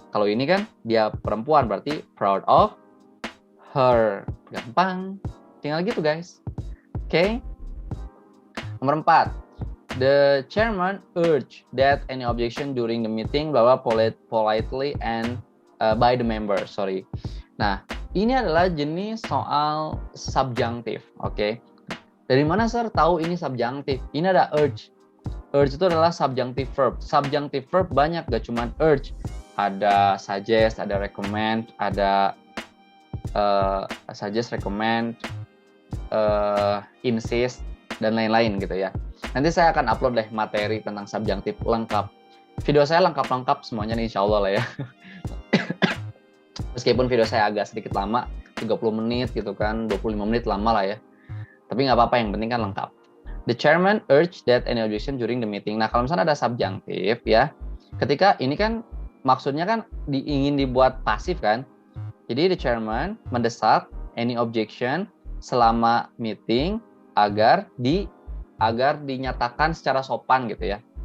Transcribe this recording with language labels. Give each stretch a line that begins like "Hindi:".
Indonesian: Kalau ini kan dia perempuan berarti
English: proud of her.
Indonesian: Gampang. Tinggal gitu guys. Oke. Nomor 4.
English: The chairman urged that any objection during the meeting blah politely and by the member. Sorry.
Indonesian: Nah, ini adalah jenis soal subjunctive. Oke. Dari mana sir tahu ini subjunctive? Ini ada urge. Urge itu adalah subjunctive verb. Subjunctive verb banyak, gak cuma urge. Ada suggest, ada recommend, ada suggest, recommend, insist, dan lain-lain gitu ya. Nanti saya akan upload deh materi tentang subjunctive lengkap. Video saya lengkap-lengkap semuanya nih insya Allah lah ya. Meskipun video saya agak sedikit lama, 30 menit gitu kan, 25 menit lama lah ya. Tapi nggak apa-apa, yang penting kan lengkap.
English: The chairman urged that any objection during the meeting.
Indonesian: Nah kalau misalnya ada subjunctive ya, ketika ini kan maksudnya kan ingin dibuat pasif kan. Jadi
English: the chairman
Indonesian: mendesak
English: any objection
Indonesian: selama meeting agar dinyatakan secara sopan gitu ya.